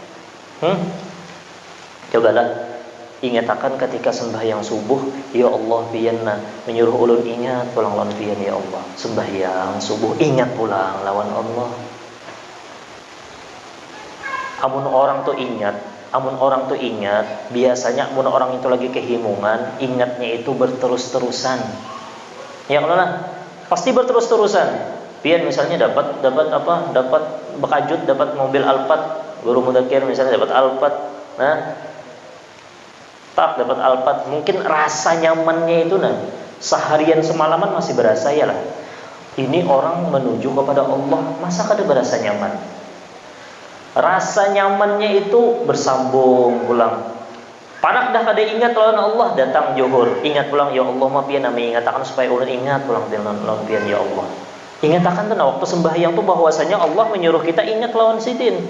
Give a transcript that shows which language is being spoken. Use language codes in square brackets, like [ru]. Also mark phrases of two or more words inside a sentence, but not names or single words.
[bjn] Cobalah ingatakan ketika sembahyang subuh, ya Allah pian menyuruh ulun ingat pulang lawan pian, ya Allah. Sembahyang subuh ingat pulang lawan Allah. Amun orang tuh ingat, biasanya amun orang itu lagi kehimungan, ingatnya itu berterus-terusan. Ya Allah, pasti berterus-terusan. Pian misalnya dapat bekajut, dapat mobil Alphard, guru mudakir misalnya dapat Alphard, dapat Alphard, mungkin rasa nyamannya itu seharian semalaman masih berasa ya lah. Ini orang menuju kepada Allah, masa kada berasa nyaman? Rasa nyamannya itu bersambung pulang. Panak dah kada ingat lawan Allah, datang Johor, ingat pulang, ya Allah ma pian mengatakan supaya ulun ingat pulang lawan pian, ya Allah. Ingatakan tuh waktu sembahyang tuh bahwasanya Allah menyuruh kita ingat lawan sidin.